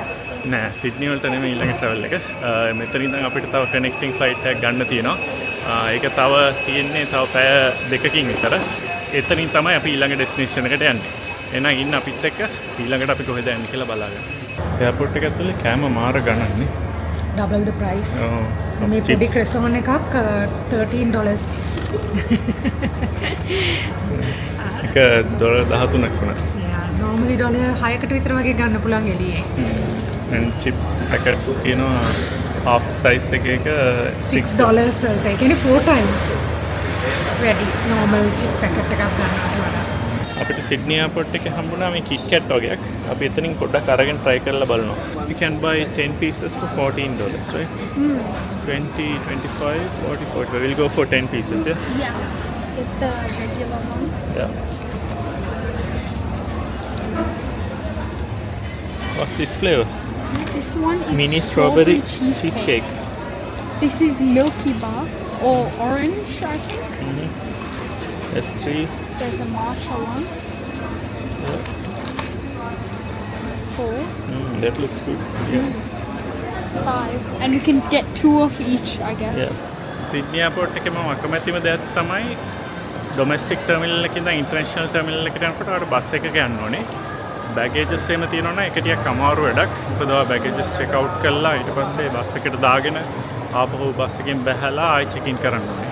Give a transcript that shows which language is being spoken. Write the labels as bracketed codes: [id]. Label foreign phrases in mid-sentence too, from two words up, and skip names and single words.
[si] නෑ සිඩ්නි වලට නෙමෙයි ඊළඟ ට්‍රැවල් එක. මෙතන ඉඳන් අපිට තව [en] connecting flight [si] එකක් ගන්න තියෙනවා. ඒක තව තියෙන්නේ තව පැය දෙකකින් විතර. එතනින් තමයි අපි ඊළඟ ඩෙස්ටිනේෂන් එකට යන්නේ. එහෙනම් ඉන්න අපිත් එක්ක ඊළඟට අපි කොහෙද යන්නේ කියලා බලාගන්න. එයාපෝට් එක ඇතුලේ කෑම මාර ගණන්නේ. [en] double the price. [si] මේ පොඩි ක්‍රොසෝන් එකක් $13. ඒක $13ක් වුණා. normally $6කට විතර වගේ ගන්න පුළුවන් එළියේ. [en] and chips packet තියෙනවා half size එකක [si] $6 වලට. ඒ කියන්නේ 4 times වැඩි [en] normal chip packet [si] එකක් ගන්නවට වඩා. අපිට සිඩ්නි එයාපෝට් එකේ හම්බුණා මේ KitKat වගේක්. අපි එතනින් පොඩ්ඩක් අරගෙන try කරලා බලනවා. [en] You can buy 10 pieces for $14, right? 20, 25, 40, 40. We'll go for 10 pieces, yeah? Yeah, get the regular one. Yeah. What's this flavor? This one is Mini strawberry cheesecake. cheesecake. This is milky bar or orange, I think. There's 3. There's a matcha one. Yeah. That looks good. Yeah. 5. And you can get 2 of each, I guess. [si] Yeah. Sydney airport එකේ මම අකමැතිම දෙයක් තමයි [en] domestic terminal [si] එකේ ඉඳන් [en] international terminal [si] එකට යනකොට ආර බස් එකක යන්න ඕනේ. බැගේජස් එහෙම තියෙනවා නම් ඒක ටිකක් අමාරු වැඩක්. මොකද ඔය [en] baggages check out [si] කරලා ඊට පස්සේ බස් එකට දාගෙන ආපහු බස් එකෙන් බැහැලා ආයෙ [en] check in [si] කරන්න ඕනේ.